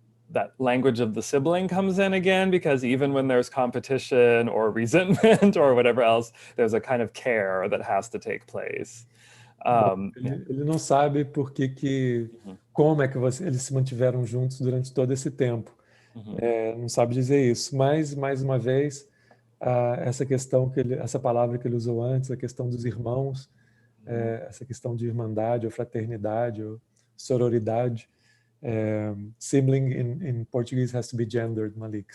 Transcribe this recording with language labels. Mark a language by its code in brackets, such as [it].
[en] that language of the sibling comes in again, because even when there's competition or resentment or whatever else, there's a kind of care that has to take place. [pt] Ele não sabe por que como é que eles se mantiveram juntos durante todo esse tempo. Não sabe dizer isso, mas, mais uma vez, essa questão, essa palavra que ele usou antes, a questão dos irmãos, essa questão de irmandade ou fraternidade ou sororidade. [en] Sibling in Portuguese has to be gendered, Malik.